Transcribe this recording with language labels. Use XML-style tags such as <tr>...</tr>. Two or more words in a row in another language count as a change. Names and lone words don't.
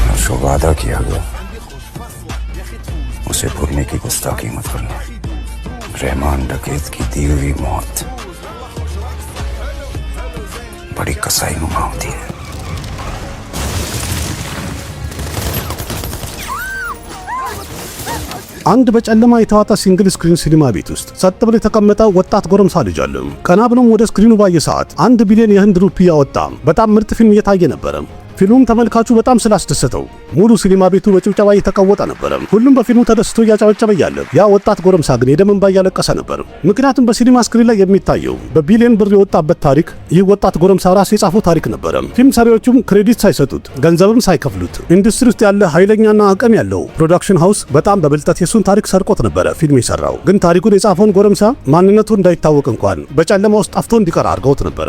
<hi>जो वादा किया गया उसे भूलने की गुस्ताखी मत करना। रहमान डकैत की दी हुई मौत बड़ी कसाई नुमा होती है।</hi> <am>አንድ በጨለማ የተዋጠ ሲንግል ስክሪን ሲኒማ ቤት ውስጥ ጸጥ ብሎ የተቀመጠ ወጣት ጎረምሳ ልጅ አለ። ቀና ብሎም ወደ ስክሪኑ ባየ ሰዓት 1 ቢሊዮን የህንድ ሩፒ ያወጣ በጣም ምርጥ ፊልም እየታየ ነበር። ፊልሙም ተመልካቹ በጣም ስላስደሰተው ሙሉ ሲኒማ ቤቱ በጭብጨባ እየተቀወጠ ነበር። ሁሉም በፊልሙ ተደስቶ እያጨበጨበ ያለ ያ ወጣት ጎረምሳ ግን የደም እንባ እያለቀሰ ነበር። ምክንያቱም በሲኒማ ስክሪን ላይ የሚታየው በቢሊዮን ብር የወጣበት ታሪክ ይህ ወጣት ጎረምሳ ራሱ የጻፈው ታሪክ ነበር። ፊልም ሰሪዎቹም ክሬዲት ሳይሰጡት ገንዘብም ሳይከፍሉት ኢንዱስትሪ ውስጥ ያለ ኃይለኛና አቅም ያለው ፕሮዳክሽን ሃውስ በጣም በብልጠት የሱን ታሪክ ሰርቆት ነበር ፊልም የሰራው። ግን ታሪኩን የጻፈውን ጎረምሳ ማንነቱ እንዳይታወቅ እንኳን በጨለማ ውስጥ ጠፍቶ እንዲቀር አድርገውት ነበር።</am>